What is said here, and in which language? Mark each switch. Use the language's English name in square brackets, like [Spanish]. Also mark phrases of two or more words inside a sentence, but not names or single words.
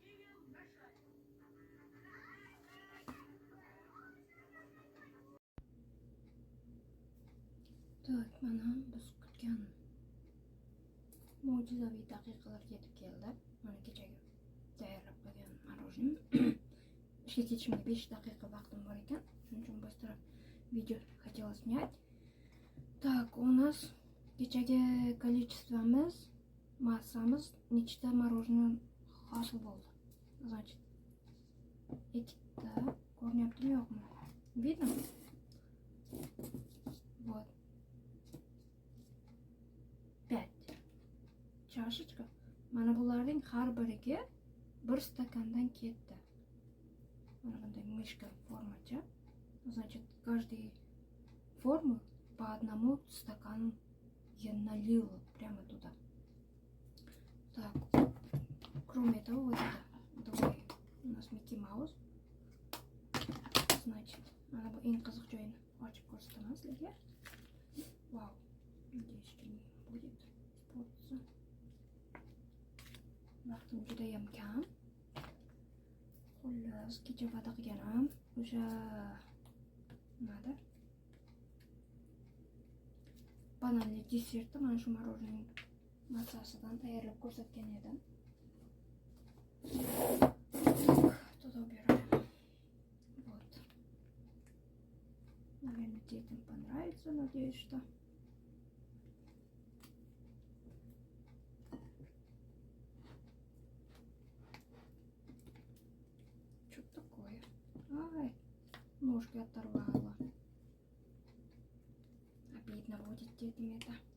[Uzbek] Tak, mana biz kutgan mo'jizaviy daqiqalar yetib keldi. Mana kechagi tayyorlab qo'ygan morozinim. Ishga ketishimga 5 daqiqa vaqtim bor ekan. Shuning uchun bostirib video [Russian] хотела снять. Так, у нас [Uzbek] kechagi количествомиz, massamiz nechta мороженое hosil bo'ldi. Значит, ikkita ko'ryaptimi yo'qmi? [Russian] Видно? Вот. 5 чашечка. [Uzbek] Mana bularning har biriga 1 stakandan ketdi. [Russian] Mana bunday мышка формача. Значит, каждый форму по одному стакану я налила прямо туда. Так, кроме того, вот это другой у нас Микки Маус. [Uzbek] Значит, [Russian] она бы [Uzbek] eng qiziq joyini ochib ko'rsataman sizlarga. [Russian] Вау, надеюсь, что не будет испортиться. [Uzbek] Vaqtim juda ham kam. Xullas, kecha va'da qilganim o'sha nimada? Bananli desertni mana shu morozining massasidan tayyorlab ko'rsatgan edim. Tozalab beraman. [Russian] Вот. Наверное, детям понравится, надеюсь, что. Что такое? Ай, ножки оторвала. Обидно будет детям это.